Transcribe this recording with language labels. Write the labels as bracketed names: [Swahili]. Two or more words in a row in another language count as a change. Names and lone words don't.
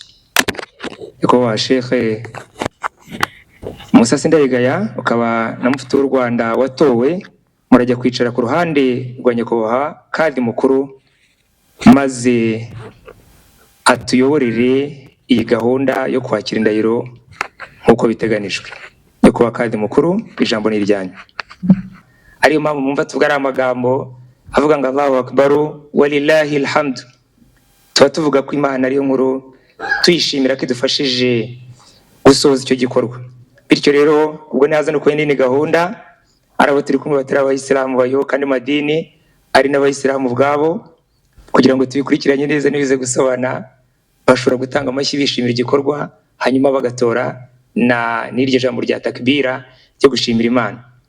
[Kinyarwanda] Nyakubahwa Sheikh Musa Sindayigaya ukaba na mufti w'u Rwanda watowe, murajya kwicara ku ruhande rwa nyakubahwa kadi mukuru maze atuyoborere iyi gahunda yo kwakira indahiro nk'uko biteganijwe. Nyakubahwa kadi mukuru, ijambo ni iryanyu. Ariyo mpamvu mwumva tuvuga ari amagambo avuga ngo [Arabic] الله أكبر ولله الحمد. [Kinyarwanda] Tuba tuvuga ko Imana ariyo nkuru, tuyishimira ko idufashije gusoza icyo gikorwa. Bityo rero ubwo naza no kwenda ni gahunda ari abo turi kumwe batari abayisilamu bayoboka andi madini, ari n'abayisilamu ubwabo, kugira ngo tubikurikiranye neza nibize gusobana, bashobora gutanga amashyi bishimira igikorwa, hanyuma bagatora n'iryo jambo rya takbira ryo gushimira Imana.